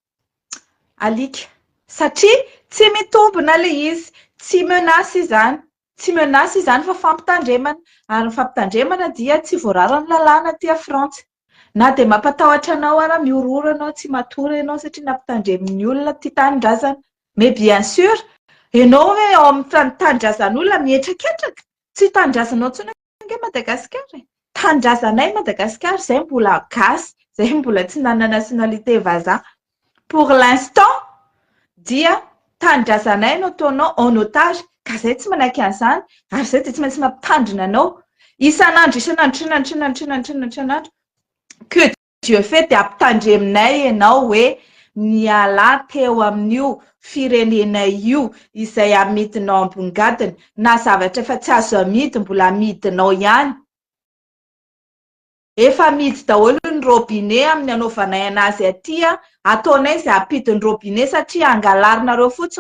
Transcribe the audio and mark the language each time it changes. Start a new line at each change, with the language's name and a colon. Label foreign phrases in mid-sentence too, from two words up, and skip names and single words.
Malagasy: alika satria tsy mitombina le izy tsy menace izany fa fampitandremana ary ny fampitandremana dia tsy voarara ny lalàna aty Frantsa na de mampatahotra anao ara miorooro anao tsy matory ianao satria nampitandremin'ny olona ty tanindrazana
French: mais bien sûr
Malagasy: ianao hoe ao amin'ny tanindrazan'olona mihetraketraka tsy tanindrazanao tsony nge Madagasikara tanindrazanay Madagasikara zay mbola gasy zay mbola tsy nanana nationalité vazaha
French: pour l'instant
Malagasy: dia tanindrazanay no ataonao
French: en otage
Malagasy: ka zay tsy manaiky an'izany ary zay de tsy maintsy mampitandrina anao isan'andro
French: que Dieu fait
Malagasy: de ampitandreminay ianao hoe miala teo amin'io firenenay io izay amidinao ambongadina na zavatra efa tsy azo amidy mbola amidinao ihany efa amidy daholo ny robinet amin'ny anaovanay anazy aty ataonay izay ampidin'ny robinet satria angalarinareo fotsiny